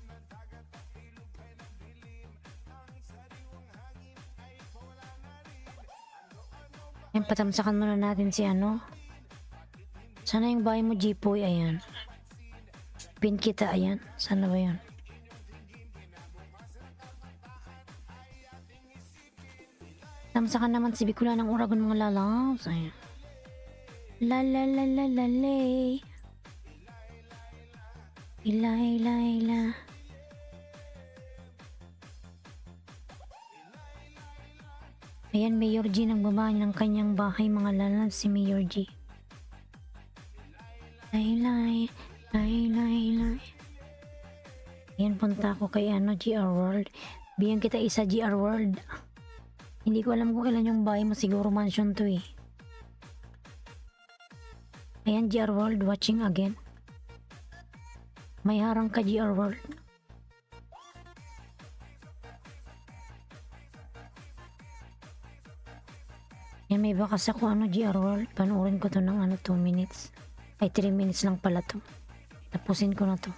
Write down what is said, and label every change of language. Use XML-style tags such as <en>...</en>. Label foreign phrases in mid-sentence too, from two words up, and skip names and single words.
<tl>Ayan, patamsakan muna natin si ano. Sana yung bahay mo, Jipoy, ayan. Pin kita, ayan. Sana ba yun? Tamsakan naman si Bicula ng Uragon mga lalabs. Ayan. La la la la la lay. Ila ila ila. Ayan, Mayor G nagbaba ng kanyang bahay mga lalabs si Mayor G. Lay lay lay lay lay. Ayan, punta ako kay ano, GR World. Bigyan kita isa GR World. Hindi ko alam kung kailan yung bahay mo, siguro mansion to eh. Ayan, GR World,</tl> <en>watching again.</en> <tl>May harang ka, GR World. Ayan, Ayan, may bakas ako GR World. Panoorin ko to ng 2 minutes. Ay, 3 minutes lang pala to. Tapusin ko na to.</tl>